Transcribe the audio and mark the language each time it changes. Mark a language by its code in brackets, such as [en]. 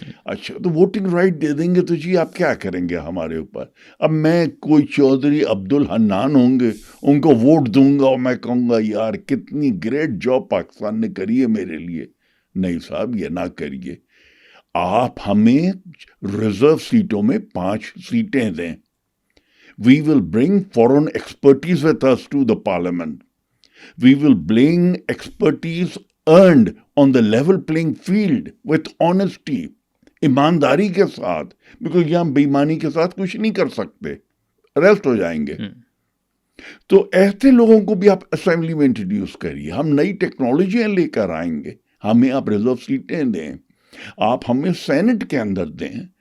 [ur] اچھا تو voting right دے دیں گے تو جی آپ کیا کریں گے ہمارے اوپر؟ اب میں کوئی چودھری عبدالحنان ہوں گے، ان کو ووٹ دوں گا اور میں کہوں گا یار کتنی گریٹ جاب پاکستان نے کری ہے میرے لیے. نہیں صاحب یہ نہ کریے، آپ ہمیں ریزرو سیٹوں میں 5 سیٹیں دیں. [en] We will bring foreign expertise with us to the parliament. We will bring expertise earned on the level playing field with honesty, [ur] ایمانداری کے ساتھ، بیکاز یہاں بےایمانی کے ساتھ کچھ نہیں کر سکتے، ریسٹ ہو جائیں گے. تو ایسے لوگوں کو بھی آپ اسمبلی میں انٹروڈیوس کریے. ہم نئی ٹیکنالوجیاں لے کر آئیں گے، ہمیں آپ ریزرو سیٹیں دیں، آپ ہمیں سینٹ کے اندر دیں.